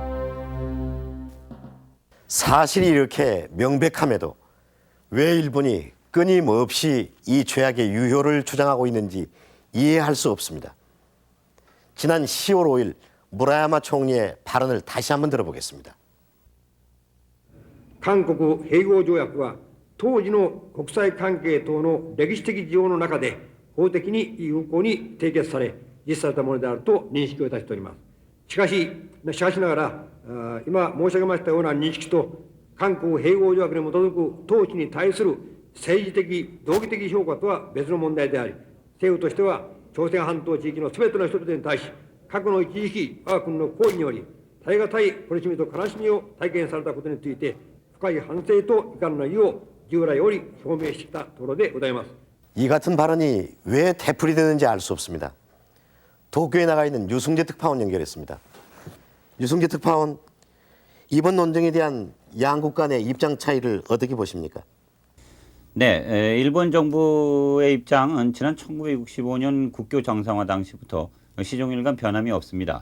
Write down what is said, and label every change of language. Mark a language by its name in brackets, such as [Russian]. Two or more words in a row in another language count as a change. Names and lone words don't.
[Korean] 사실이 이렇게 명백함에도 왜 일본이 끊임없이 이 조약의 유효를 주장하고 있는지 이해할 수 없습니다. 지난 10월 5일 무라야마 총리의 발언을 다시 한번 들어보겠습니다. [Japanese] 韓国併合条約は当時の国際関係等の歴史的事情の中で法的に有効に締結され実施されたものであると認識をいたしております。しかしながら今申し上げましたような認識と韓国併合条約に基づく統治に対する政治的道義的評価とは別の問題であり、政府としては朝鮮半島地域のすべての人々に対し過去の一時期我が国の行為により耐え難い苦しみと悲しみを体験されたことについて深い反省と遺憾の意を従来より表明してきたところでございます。 [Korean] 이 같은 발언이 왜 되풀이 되는지 알 수 없습니다. 도쿄에 나가 있는 유승재 특파원 연결했습니다. 유승재 특파원, 이번 논쟁에 대한 양국 간의 입장 차이를 어떻게 보십니까? 네, 일본 정부의 입장은 지난 1965년 국교 정상화 당시부터 시종일관 변함이 없습니다.